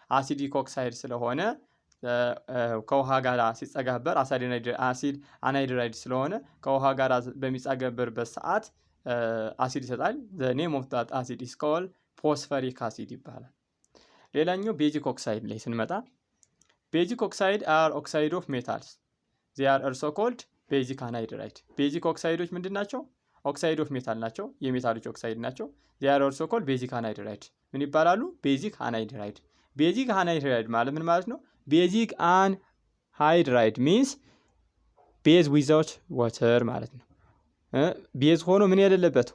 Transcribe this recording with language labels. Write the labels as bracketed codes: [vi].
[am] አሲዲክ ኦክሳይድ ስለሆነ ከውሃ ጋር ሲጸጋበር አሲድ አናይድራይድ ስለሆነ ከውሃ ጋር በሚጻገበርበት ሰዓት አሲድ ይሰጣል። [en] the name of that acid is called phosphoric acid [am] ይባላል። ሌላኛው ቤዚክ ኦክሳይድ ላይ ስንመጣ ቤዚክ ኦክሳይድ [en] are oxide of metals. they are also called basic anhydride. [am] ቤዚክ ኦክሳይዶች ምንድን ናቸው? [en] ኦክሳይድ ኦፍ ሜታል [am] ናቸው፣ የሜታሎች ኦክሳይድ ናቸው። [en] they are also called basic anhydride. [am] ምን ይባላሉ? ቤዚክ አንሃይድራይድ። ቤዚክ አንሃይድራይድ ማለት ምን ማለት ነው? ቤዚክ አንሃይድራይድ [en] means base without water [am] ማለት ነው። ቤዝ ሆኖ ምን የሌለበት?